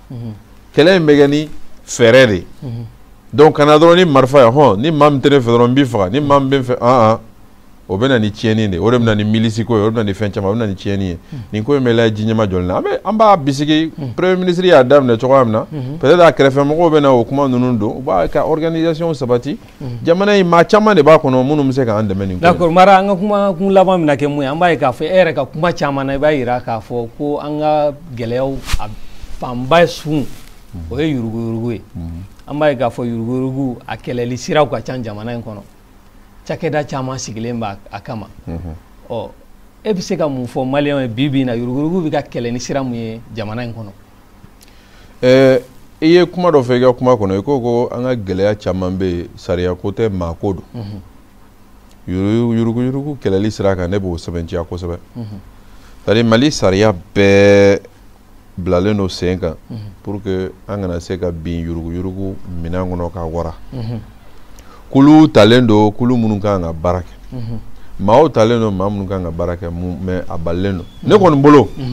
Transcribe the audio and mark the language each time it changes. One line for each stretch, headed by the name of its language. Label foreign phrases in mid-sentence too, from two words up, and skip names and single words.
Bambara: kɛlɛ in bɛ kɛ ni fɛɛrɛ de donc kana dɔrɔn ni marifa ye hɔn ni maa min tɛ ne fɛ dɔrɔn n b'i faga ni maa min bɛ n fɛ o bɛ na ni tiɲɛni de o de bɛ na ni milisi ko ye o de bɛ na ni fɛn caman o bɛ na ni tiɲɛni ye nin ko in bɛ lajɛ ji ɲɛma jɔlen na an b'a bisigi
French: premier ministre
Bambara: y'a daminɛ cogoya min na peut-être a kɛrɛfɛmɔgɔw bɛ na o kuma ninnu don u b'a ka organisation sabati jamana in maa caman de b'a kɔnɔ minnu bɛ se k'an dɛmɛ nin ko in d'accord Mara an ka kuma kun laban bɛna kɛ mun ye an b'a ye k'a fɔ e yɛrɛ ka kuma caman na i b'a yira k'a fɔ ko an ka gɛlɛyaw a fanba sun o ye yuruguyurugu ye an b'a ye k'a fɔ yuruguyurugu a kɛlɛli siraw ka ca jamana in kɔnɔ cakɛda caman sigilen b'a kama ɔ e bɛ se ka mun fɔ maliyɛnw ye bi bi in na yuruguyurugu bɛ ka kɛlɛ ni sira mun ye jamana in kɔnɔ i ye kuma dɔ fɔ i ka kuma kɔnɔ i ko an ka gɛlɛya caman bɛ yen sariya ko tɛ maa ko don yuruguyurugu kɛlɛli sira kan ne b'o sɛbɛntiya kosɛbɛ
French: c'est à dire
Bambara: Mali sariya bɛɛ bilalen don sen kan
French: pour que
Bambara: an kana se ka bin yuruguyurugu minɛn kɔnɔ ka wara kulu talen don kulu minnu kan ka baara kɛ maaw talen don maa minnu kan ka baara kɛ mais a balilen don ne kɔni bolo